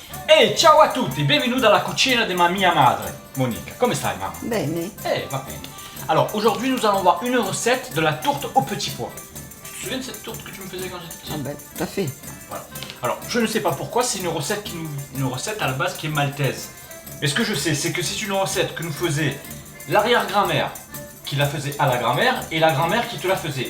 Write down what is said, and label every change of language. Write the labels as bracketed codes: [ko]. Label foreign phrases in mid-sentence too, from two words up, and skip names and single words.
[it] Ehi, ciao a tutti, benvenuti alla cucina di ma mia madre, Monica. Come stai, maman? Bene. Va bene. [fr] Alors, aujourd'hui, nous allons voir une recette de la tourte aux petits pois. Tu te souviens de cette tourte que tu me faisais quand j'étais petit? Ah ben, tout à fait. Voilà. Alors, je ne sais pas pourquoi, c'est une recette, une recette à la base qui est maltaise. Mais ce que je sais, c'est que c'est une recette que nous faisait l'arrière-grand-mère, qui la faisait à la grand-mère, et la grand-mère qui te la faisait.